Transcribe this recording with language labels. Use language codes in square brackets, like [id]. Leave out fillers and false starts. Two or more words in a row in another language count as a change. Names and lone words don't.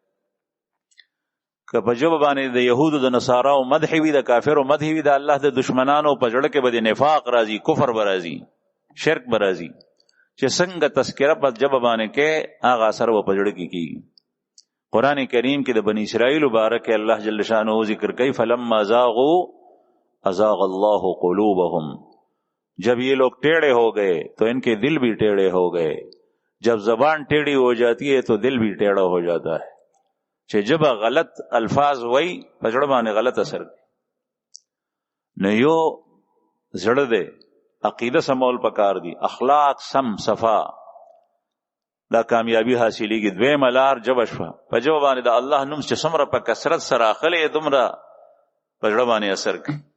[ps] که په ژبه باندې د یهودو د نصاراو مدح وي، د کافرو مدح وي، د الله د دشمنانو په زړه کې به د نفاق راځي، کفر به راځي، شرک به راځي. چې څنګه تذکره په ژبه باندې کې هغه اثر به په زړه کې کیږي. قرآن کریم کې د بنی اسرائیل مبارک اللہ جل شانہ ذکر کئی [ar] فلما زاغوا ازاغ اللہ قلوبہم، [ur] جب یہ لوگ ٹیڑے ہو گئے تو ان کے دل بھی ٹیڑے ہو گئے. جب زبان ٹیڑھی ہو جاتی ہے تو دل بھی ٹیڑھا ہو جاتا ہے. [ps] چې جبه غلط الفاظ وای په زړه باندې غلط اثر کوي. نو یو زړه دی عقیده سمول پکار دی، اخلاق سم صفا، دا کامیابی حاصلېږي. دویمه لار جبه شوه، په جبه باندې د الله نوم چې څومره په کثرت سره اخلې دومره په زړه باندې اثر کوي.